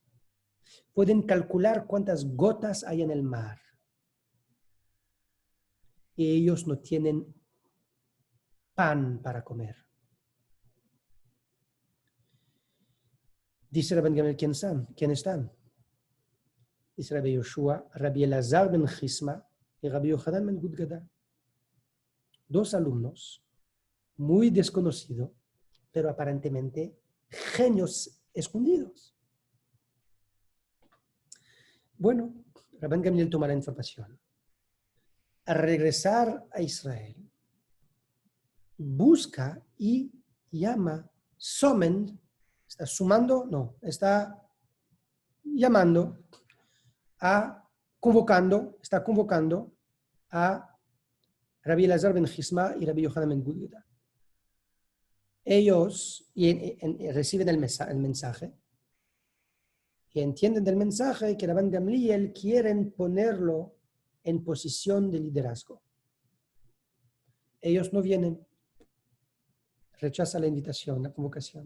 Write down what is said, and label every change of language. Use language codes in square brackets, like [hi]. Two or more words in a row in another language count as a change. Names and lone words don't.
[es] Pueden calcular cuántas gotas hay en el mar. Y ellos no tienen pan para comer. Dice Rabban Gamliel: ¿quién están? Dice Rabbi Yoshua, Rabbi Elazar ben Chisma y Rabbi Yohanan ben Gudgada. 2 alumnos, muy desconocidos, pero aparentemente genios escondidos. Bueno, Rabban Gamliel toma la información. Al regresar a Israel, busca y llama, está sumando, no, está llamando, está convocando a Rabbi Elazar ben Chisma y Rabbi Yohanan ben Gudgada. Ellos reciben el mensaje y entienden del mensaje que Rabban Gamliel quieren ponerlo en posición de liderazgo. Ellos no vienen, rechazan la invitación, la convocación.